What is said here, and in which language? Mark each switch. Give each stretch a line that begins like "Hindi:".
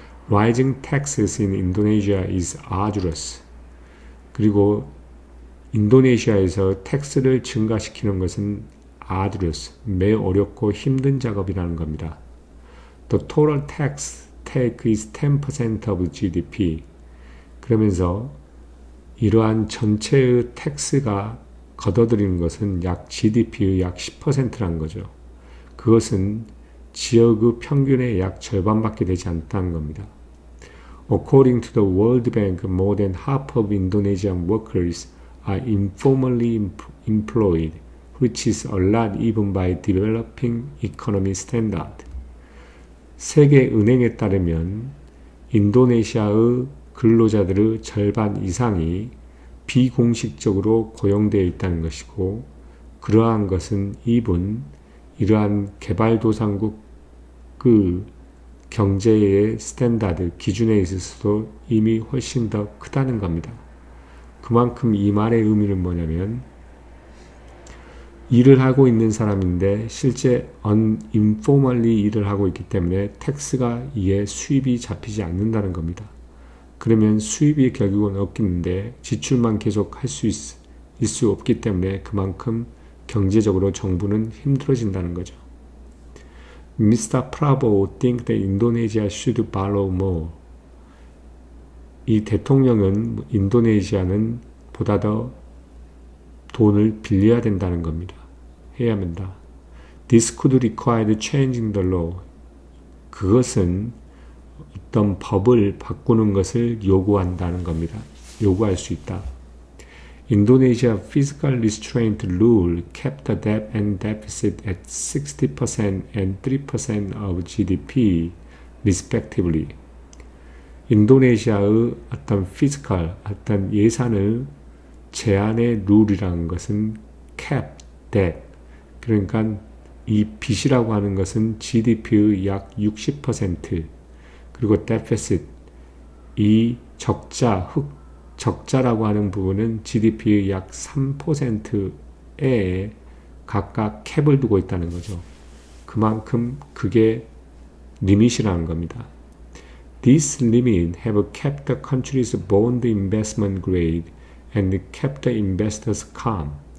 English: Rising taxes in Indonesia is arduous.
Korean: 그리고 인도네시아에서 텍스를 증가시키는 것은 arduous, 매우 어렵고 힘든 작업이라는 겁니다.
English: The total tax take is 10% of GDP.
Korean: 그러면서 이러한 전체의 텍스가 걷어들이는 것은 약 GDP의 약 10%라는 거죠. 그것은 지역의 평균의 약 절반밖에 되지 않다는 겁니다.
English: According to the World Bank, more than half of Indonesian workers are informally employed, which is a lot even by developing economy standard.
Korean: 세계은행에 따르면 인도네시아의 근로자들의 절반 이상이 비공식적으로 고용되어 있다는 것이고, 그러한 것은 이러한 개발도상국 그 경제의 스탠다드, 기준에 있어서도 이미 훨씬 더 크다는 겁니다. 그만큼 이 말의 의미는 뭐냐면 일을 하고 있는 사람인데 실제 informally 일을 하고 있기 때문에 텍스가 이에 수입이 잡히지 않는다는 겁니다. 그러면 수입이 결국은 없겠는데 지출만 계속 할 수 있을 수 없기 때문에 그만큼 경제적으로 정부는 힘들어진다는 거죠.
English: Mr. Prabowo think that Indonesia should borrow more.
Korean: 이 대통령은 인도네시아는 보다 더 돈을 빌려야 된다는 겁니다. 해야 합니다.
English: This could require changing the law.
Korean: 그것은 어떤 법을 바꾸는 것을 요구한다는 겁니다. 요구할 수 있다.
English: Indonesia fiscal restraint rule kept the debt and deficit at 60% and 3% of GDP, respectively.
Korean: 인도네시아의 어떤 피지컬, 어떤 예산을 제한의 룰이라는 것은 cap, debt. 그러니까 이 빚이라고 하는 것은 GDP의 약 60%, 그리고 deficit, 이 적자라고 하는 부분은 GDP의 약 3%에 각각 캡을 두고 있다는 거죠. 그만큼 그게 리밋이라는 겁니다.
English: This limit have kept the country's bond investment grade and kept the investors calm.